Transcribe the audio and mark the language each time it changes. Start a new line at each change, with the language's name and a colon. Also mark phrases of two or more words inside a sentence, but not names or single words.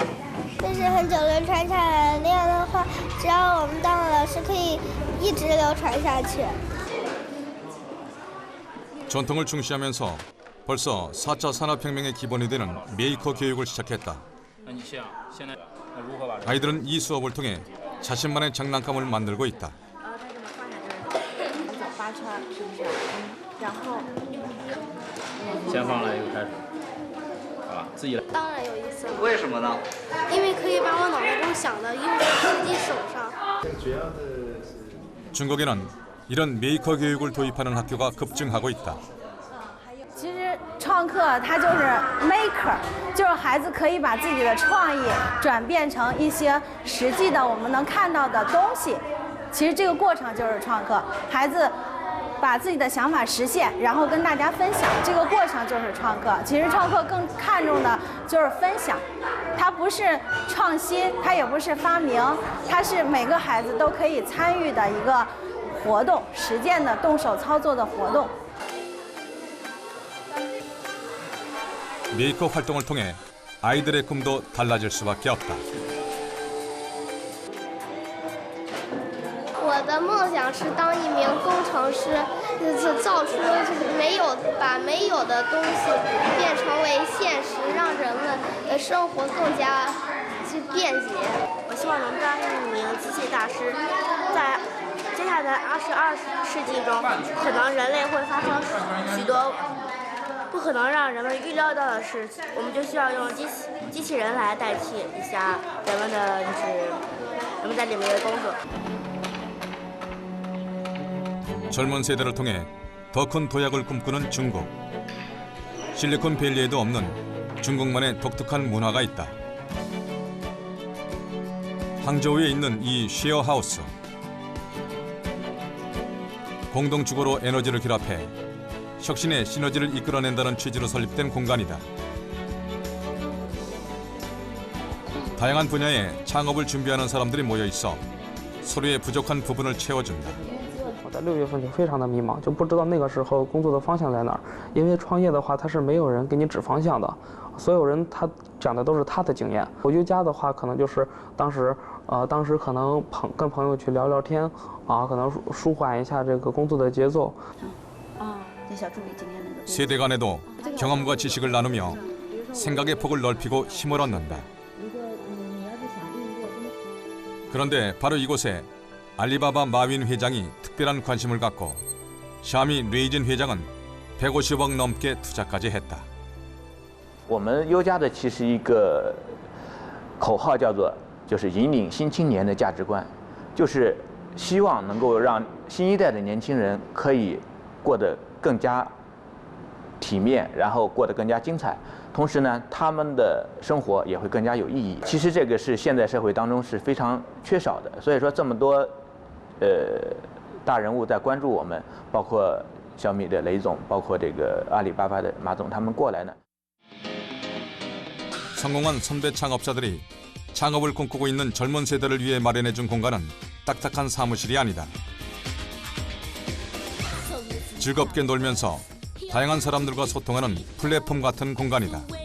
Chinese: 这是很久流传下来的，那样的话，只要我们当了老师，可以一直流传下去。
Korean: 전통을 중시하면서 벌써 4차 산업혁명의 기본이 되는 메이커 교육을 시작했다. 아이들은 이 수업을 통해 자신만의 장난감을 만들고 있다.
Chinese: 先放了又开始，好吧，自己来。当然有意思了。为什么呢？因为可以把我脑袋中想的用在自己手上。
Korean: 중국에는 이런 메이커 교육을 도입하는 학교가 급증하고 있다.
Chinese: 其实创客它就是 maker， 就是孩子可以把自己的创意转变成一些实际的我们能看到的东西。其实这个过程就是创客，孩子 把自己的想法实现，然后跟大家分享，这个过程就是创客。其实创客更看重的就是分享，它不是创新，它也不是发明，它是每个孩子都可以参与的一个活动，实践的动手操作的活动。
Korean: 메이커 활동을 통해 아이들의 꿈도 달라질 수밖에 없다.
Chinese: 我的梦想是当一名工程师，就是造出把没有的东西变成为现实，让人们的生活更加便捷。我希望能当一名机器大师，在接下来22世纪中，可能人类会发生许多不可能让人们预料到的事，我们就需要用机器人来代替一下人们在里面的工作。
Korean: 젊은 세대를 통해 더 큰 도약을 꿈꾸는 중국. 실리콘밸리에도 없는 중국만의 독특한 문화가 있다. 항저우에 있는 이 쉐어하우스. 공동주거로 에너지를 결합해 혁신의 시너지를 이끌어낸다는 취지로 설립된 공간이다. 다양한 분야의 창업을 준비하는 사람들이 모여 있어 서로의 부족한 부분을 채워준다.
Chinese: 我在6月份就非常的迷茫，就不知道那个时候工作的方向在哪儿。因为创业的话，他是没有人给你指方向的，所有人他讲的都是他的经验。我瑜伽的话，可能就是当时可能跟朋友去聊聊天啊，可能舒缓一下这个工作的节奏。这小助理今天那个。
Korean: 세대 간에도 경험과 지식을 나누며 생각의 폭을 넓히고 힘을 얻는다. 그런데 바로 이곳에 알리바바 마윈 회장이 특별한 관심을 갖고 샤미 레이진 회장은 150억 넘게 투자까지 했다.
Chinese: 我们优家的其实一个口号叫做就是引领新青年的价值观，就是希望能够让新一代的年轻人可以过得更加体面，然后过得更加精彩。同时呢，他们的生活也会更加有意义。其实这个是现在社会当中是非常缺少的，所以说这么多大人物在关注我们，包括小米的雷总，包括这个阿里巴巴的马总，他们过来呢。
Korean: 성공한 선배 창업자들이 창업을 꿈꾸고 있는 젊은 세대를 위해 마련해준 공간은 딱딱한 사무실이 아니다. 즐겁게 놀면서 다양한 사람들과 소통하는 플랫폼 같은 공간이다.